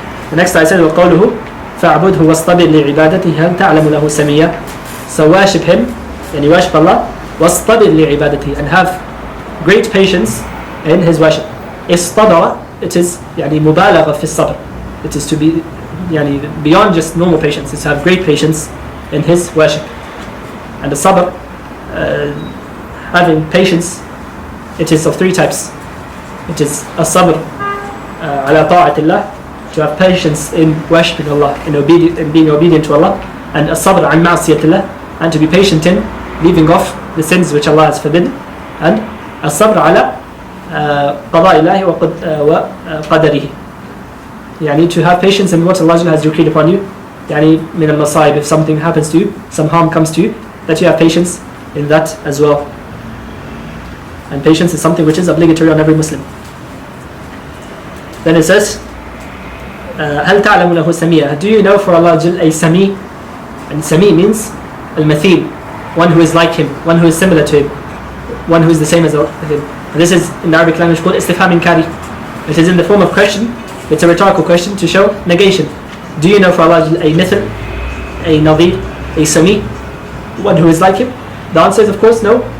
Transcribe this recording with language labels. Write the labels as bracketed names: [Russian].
[English] The next ayah says, [Arabic] وَقَوْلُهُ فَاعْبُدْهُ وَاصْطَبِرْ لِعِبَادَتِهِ هَلْ تَعْلَمُ لَهُ سَمِيًّا. [English] So worship Him, and you worship Allah, [Arabic] وَاصْطَبِرْ لِعِبَادَتِهِ, [English] and have great patience in His worship. Istabara, it is [Arabic] مبالغة في الصبر. [English] It is to be beyond just normal patience. It's to have great patience in His worship. And the sabr, having patience, it is of three types. It is a sabr ala ta'atillah, to have patience in worshipping Allah, in being obedient to Allah, and a sabr an ma'asiyatillah, and to be patient in leaving off the sins which Allah has forbidden, and a sabr ala qada'illahi wa qadarihi, to have patience in what Allah has decreed upon you, min al-masa'ib, if something happens to you, some harm comes to you, that you have patience in that as well. And patience is something which is obligatory on every Muslim. Then it says, [Arabic] هل تعلم له سميا? [English] Do you know for Allah a Sami? And Sami means al-mathil, one who is like him, one who is similar to him, one who is the same as him. And this is in the Arabic language called istifham inkari. It is in the form of question. It's a rhetorical question to show negation. Do you know for Allah a mithl, a nadhir, a Sami, one who is like him? The answer is of course no.